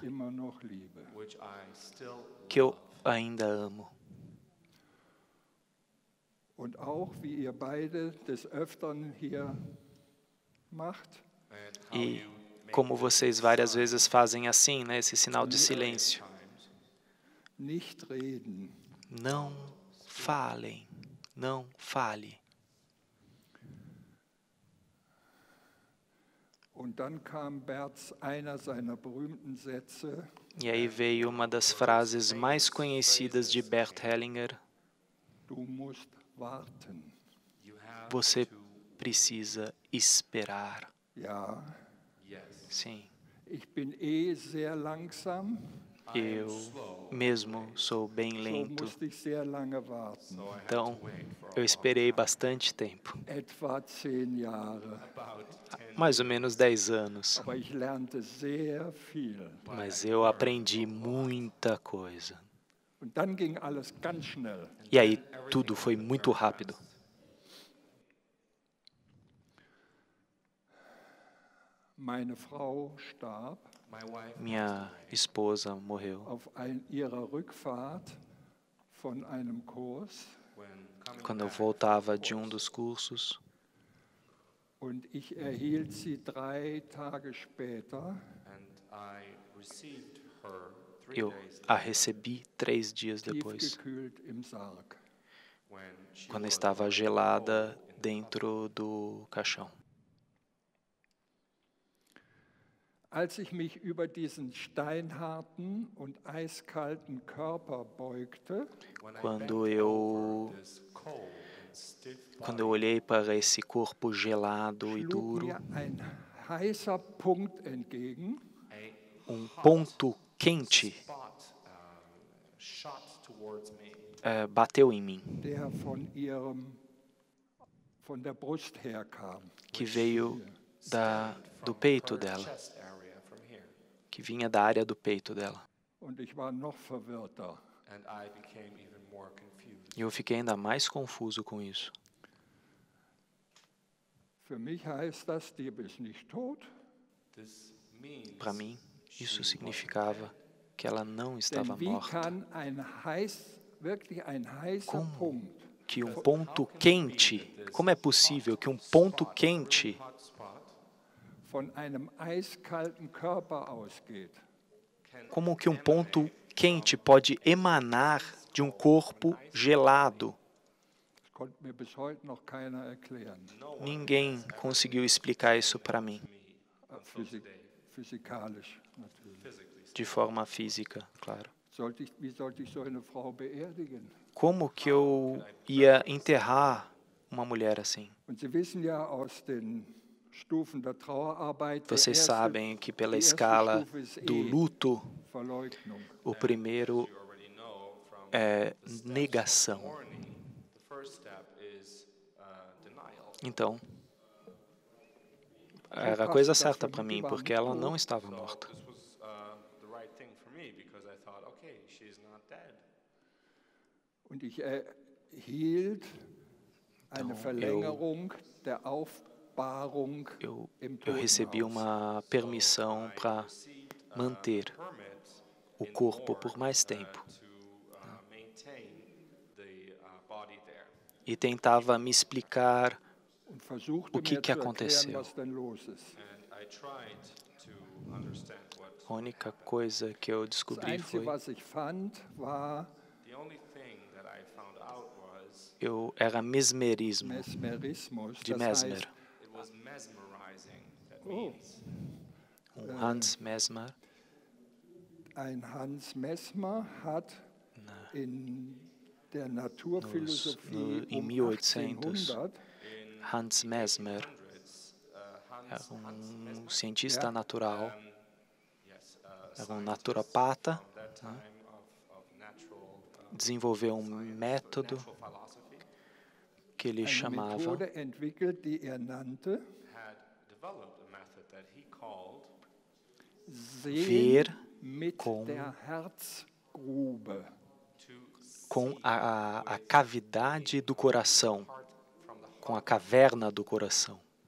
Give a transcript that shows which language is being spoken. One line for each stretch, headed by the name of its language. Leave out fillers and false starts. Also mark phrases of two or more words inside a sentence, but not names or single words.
German: immer noch liebe.
English: Which I still
Portuguese: que eu ainda amo.
German: Und auch, wie ihr beide des Öfteren hier macht,
English: and how
Portuguese: E
English: you make
Portuguese: como vocês várias vezes fazem assim, né, esse sinal de silêncio.
English: times
German: nicht reden.
Portuguese: Não falem, não fale.
German: Und dann kam Berts einer seiner berühmten Sätze,
Portuguese: E aí veio uma das frases mais conhecidas de Bert Hellinger:
German: du musst warten.
English: you have
Portuguese: você precisa esperar.
German: Ja,
English: yes.
Portuguese: Sim,
German: ich bin sehr langsam,
Portuguese: eu mesmo sou bem
German: so
Portuguese: lento,
German: musste ich sehr lange warten.
English: So I had
Portuguese: então
English: to wait for
Portuguese: eu esperei bastante tempo,
German: Etwa 10 Jahre.
English: about 10
Portuguese: mais ou menos 10 anos.
German: Aber ich lernte sehr viel.
Portuguese: Mas eu aprendi muita coisa.
German: Und dann ging alles ganz schnell.
Portuguese: E aí tudo foi muito rápido.
German: Meine Frau starb
English: my wife
Portuguese: Minha esposa morreu
German: auf ihrer Rückfahrt von einem Kurs
English: when coming
Portuguese: quando eu
English: back
Portuguese: voltava de dos cursos.
German: und ich erhielt sie 3 Tage später
English: and I received her 3
Portuguese: Eu
English: days
Portuguese: a recebi 3 dias depois,
German: tiefgekühlt im Sarg.
English: when she
Portuguese: quando
English: was
Portuguese: estava gelada dentro do caixão.
German: Als ich mich über diesen steinharten und eiskalten Körper beugte,
Portuguese: quando eu olhei para esse corpo gelado e
German: schlug
Portuguese: duro,
German: mir ein heißer Punkt entgegen,
Portuguese: ponto quente bateu em mim,
German: der von der Brust herkam.
Portuguese: que veio do peito dela, que vinha da área do peito dela.
German: Und ich war noch verwirrter.
Portuguese: E eu fiquei ainda mais confuso com isso.
German: Für mich heißt das, die ist nicht tot.
Portuguese: Para mim, isso significava que ela não estava
German: Denn wie
Portuguese: morta.
German: kann wirklich ein heißer Punkt
Portuguese: Que ponto quente, como é possível que ponto quente
German: von einem eiskalten Körper ausgeht?
Portuguese: como que ponto quente pode emanar de corpo gelado?
German: Das konnte mir bis heute noch keiner erklären.
Portuguese: Ninguém conseguiu explicar isso para mim,
German: Physikalisch natürlich.
Portuguese: de forma física, claro.
German: Wie sollte ich so eine Frau beerdigen?
Portuguese: Como que eu ia enterrar uma mulher assim?
German: Und Sie wissen ja aus den Stufen der Trauerarbeit,
Portuguese: Vocês sabem que pela escala do luto,
German: Verleugnung.
Portuguese: o primeiro é negação. Então, era a coisa certa para mim, porque ela não estava morta.
German: Und ich erhielt eine Verlängerung der Aufbahrung
Portuguese: Eu
German: im
Portuguese: recebi
German: Totenhaus.
Portuguese: uma permissão para manter o corpo por mais tempo. E tentava me explicar
German: Und versuchte
Portuguese: o que
German: mir
Portuguese: que
German: zu erklären,
Portuguese: aconteceu.
German: was denn los ist.
Portuguese: A única coisa que eu
German: Das
Portuguese: descobri
German: Einzige,
Portuguese: foi
German: was ich fand, war
Portuguese: era mesmerismo,
German: Mesmerismus.
Portuguese: de
German: Das
Portuguese: Mesmer.
German: heißt, oh,
Portuguese: Hans Mesmer
German: ein Hans Mesmer hat in der Naturphilosophie
Portuguese: em
German: um
Portuguese: 1800,
German: 1800
Portuguese: Hans Mesmer era cientista natural, era naturopata, desenvolveu método que ele
German: eine
Portuguese: chamava
German: Methode entwickelt, die nannte
Portuguese: ver
German: Sehen mit
Portuguese: com-
German: der Herzgrube.
Portuguese: com a cavidade do coração, com a caverna do coração,